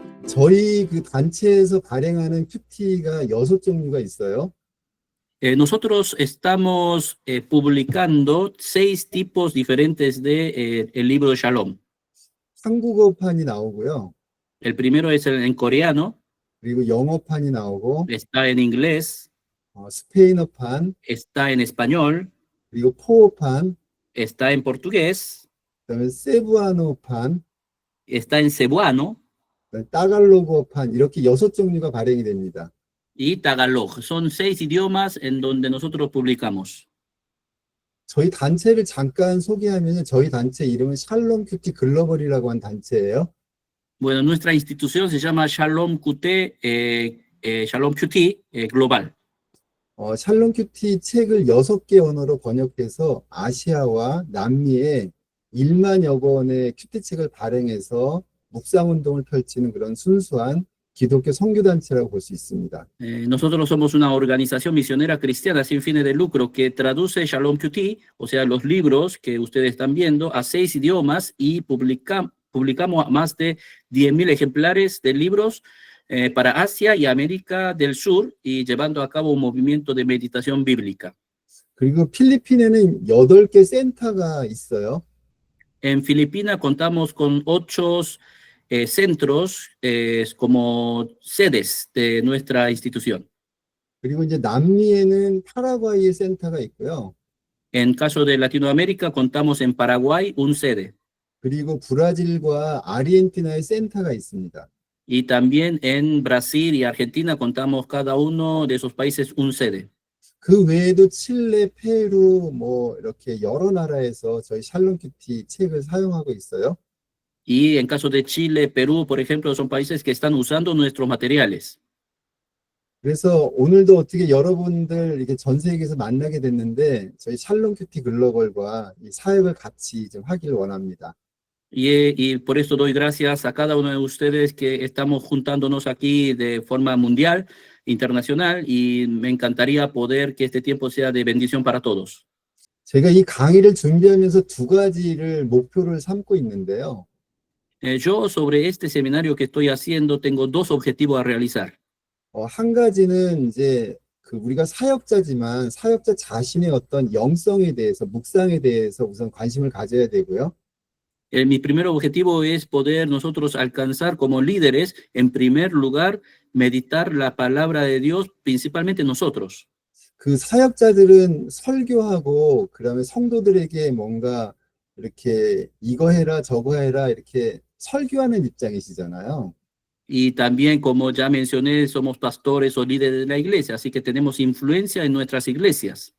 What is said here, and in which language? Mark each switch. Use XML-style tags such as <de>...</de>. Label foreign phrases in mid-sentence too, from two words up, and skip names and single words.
<ko>저희 그 단체에서 발행하는 큐티가 6종류가 있어요.</ko> <es>Nosotros estamos publicando 6 tipos diferentes de el libro de Shalom.</es> <ko>한국어판이 나오고요.</ko> <es>El primero es en coreano,</es> <ko>그리고 영어판이 나오고,</ko> <es>está en inglés,</es> <ko>스페인어판,</ko> <es>está en español,</es> <ko>그리고 포어판,</ko> <es>está en portugués,</es> <ko>그다음에 세부아노판,</ko> <es>está en cebuano</es> <ko>그다음에 따갈로그어판 이렇게 6종류가 발행이 됩니다.</ko> <es>y tagalog. Son 6 idiomas en donde nosotros publicamos.</es> <ko>저희 단체를 잠깐 소개하면 저희 단체 이름은 샬롬 큐티 글로벌이라고 한 단체예요.</ko> <es>Bueno, nuestra institución se llama Shalom QT, Shalom QT Global.</es> <ko>샬롬 큐티 책을 6개 언어로 번역해서 아시아와 남미에 1만여 권의 큐티 책을 발행해서 묵상운동을 펼치는 그런 순수한 기독교 선교단체라고 볼 수 있습니다.</ko> <es>Nosotros somos una organización misionera cristiana sin fines de lucro que traduce Shalom QT, o sea, los libros que ustedes están viendo, a 6 idiomas y publicamos más de 10.000 ejemplares de libros para Asia y América del Sur y llevando a cabo un movimiento de meditación bíblica.</es> <ko>그리고 필리핀에는 8개 센터가 있어요.</ko> <es>En Filipinas contamos con 8 centros como sedes de nuestra institución.</es> <ko>그리고 이제 남미에는 파라과이의 센터가 있고요.</ko> <es>En caso de Latinoamérica contamos en Paraguay un sede.</es> <ko>그리고 브라질과 아르헨티나의 센터가 있습니다.</ko> <es>Y también en Brasil y Argentina contamos cada uno de esos países un sede.</es> <ko>그 외에도 칠레, 페루 뭐 이렇게 여러 나라에서 저희 샬롬 큐티 책을 사용하고 있어요.</ko> <es>Y en caso de Chile, Perú, por ejemplo, son países que están usando nuestros materiales.</es> <ko>그래서 오늘도 어떻게 여러분들 이렇게 전 세계에서 만나게 됐는데 저희 샬롬 큐티 글로벌과 이 사역을 같이 좀 하길 원합니다.</ko> <es>Y por eso doy gracias a cada uno de ustedes que estamos juntándonos aquí de forma mundial, internacional, y me encantaría poder que este tiempo sea de bendición para todos.</es> <ko>제가 이 강의를 준비하면서 2가지를 목표를 삼고 있는데요.</ko> <es>Yo sobre este seminario que estoy haciendo tengo 2 objetivos a realizar.</es> <ko>한 ga지는 이제 그 우리가 사역자지만 사역자 자신의 어떤 영성에 대해서 묵상에 대해서 우선 관심을 가져야 되고요.</ko> <es>Mi primer objetivo es poder nosotros alcanzar como líderes, en primer lugar, meditar la palabra de Dios, principalmente nosotros.</es> <ko>그 사역자들은 설교하고 그다음에 성도들에게 뭔가 이렇게 이거 해라 저거 해라 이렇게 설교하는 입장이시잖아요.</ko> <es>Y también, como ya mencioné, somos pastores o líderes de la iglesia, así que tenemos influencia en nuestras iglesias.</es>